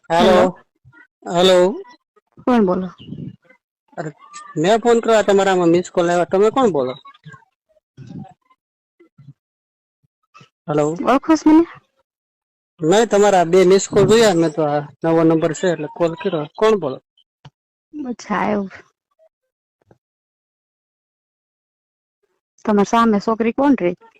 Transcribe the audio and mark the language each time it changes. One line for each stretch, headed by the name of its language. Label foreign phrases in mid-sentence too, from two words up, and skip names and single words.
Hindi: हेलो। हेलो। हेलो। कौन बोलो? अरे मैं फोन करा
Gujarati: તમારા માં મિસ કોલ આવ્યા તમે કોણ બોલો? હેલો। ઓળખોસ મને? નહીં તમારા બે મિસ કોલ જોયા મેં તો આ નવો નંબર છે એટલે કોલ કર્યો કોણ બોલો? અચ્છા એવું. તમારી સામે છોકરી કોણ રહી?